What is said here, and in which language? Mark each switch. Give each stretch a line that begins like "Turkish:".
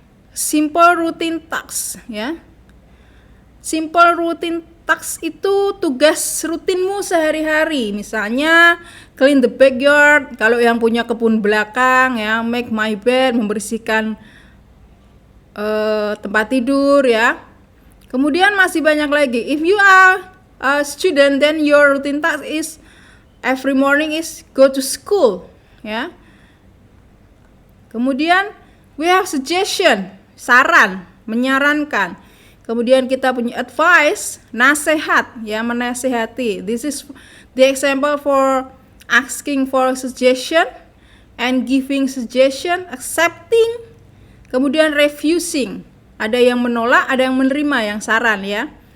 English: Simple routine tasks ya. Simple routine tasks
Indonesian: itu tugas rutinmu sehari-hari. Misalnya
English: clean the backyard,
Indonesian: kalau yang punya kebun belakang ya,
English: make my bed,
Indonesian: membersihkan tempat tidur ya. Kemudian masih banyak lagi.
English: If you are a student, then your routine task is every morning is go to school, ya.
Indonesian: Kemudian
English: we have suggestion,
Indonesian: saran, menyarankan. Kemudian kita punya advice, nasihat, ya, menasihati.
English: This is the example for asking for suggestion and giving suggestion, accepting, kemudian refusing.
Indonesian: Ada yang menolak, ada yang menerima, yang saran ya.